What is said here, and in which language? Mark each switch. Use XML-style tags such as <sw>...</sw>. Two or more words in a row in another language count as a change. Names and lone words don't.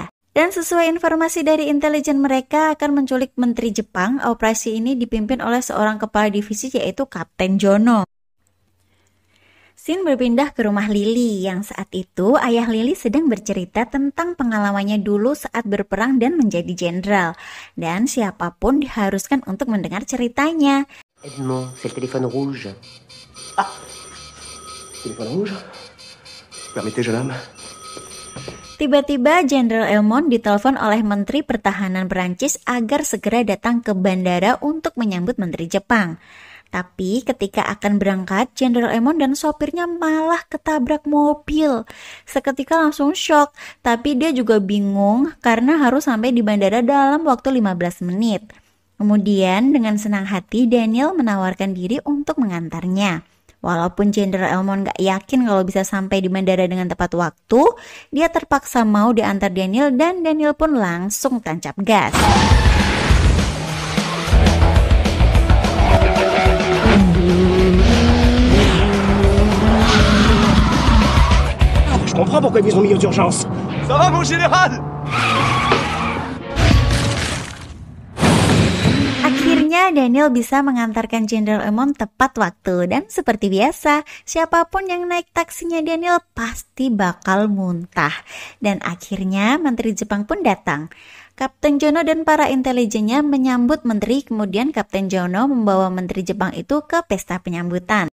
<id>Dan sesuai informasi dari intelijen mereka akan menculik menteri Jepang, operasi ini dipimpin oleh seorang kepala divisi yaitu Kapten Jono. Scene berpindah ke rumah Lily yang saat itu ayah Lily sedang bercerita tentang pengalamannya dulu saat berperang dan menjadi jenderal. Dan siapapun diharuskan untuk mendengar ceritanya.</id> <fr>Edmond, c'est le téléphone rouge. Ah, téléphone rouge. Permettez, jeune homme.</fr> <id>Tiba-tiba Jenderal Elmond ditelepon oleh Menteri Pertahanan Perancis agar segera datang ke bandara untuk menyambut Menteri Jepang. Tapi ketika akan berangkat, Jenderal Elmond dan sopirnya malah ketabrak mobil. Seketika langsung shock, tapi dia juga bingung karena harus sampai di bandara dalam waktu 15 menit. Kemudian dengan senang hati Daniel menawarkan diri untuk mengantarnya. Walaupun Jenderal Elmond gak yakin kalau bisa sampai di bandara dengan tepat waktu, dia terpaksa mau diantar Daniel dan Daniel pun langsung tancap gas.</id> <fr>Je comprends pourquoi ils ont mis aux urgences. Ça va, mon général?</fr> <id>Akhirnya Akhirnya Daniel bisa mengantarkan Jenderal Emon tepat waktu dan seperti biasa, siapapun yang naik taksinya Daniel pasti bakal muntah. Dan akhirnya Menteri Jepang pun datang. Kapten Jono dan para intelijennya menyambut menteri, kemudian Kapten Jono membawa Menteri Jepang itu ke pesta penyambutan.</id>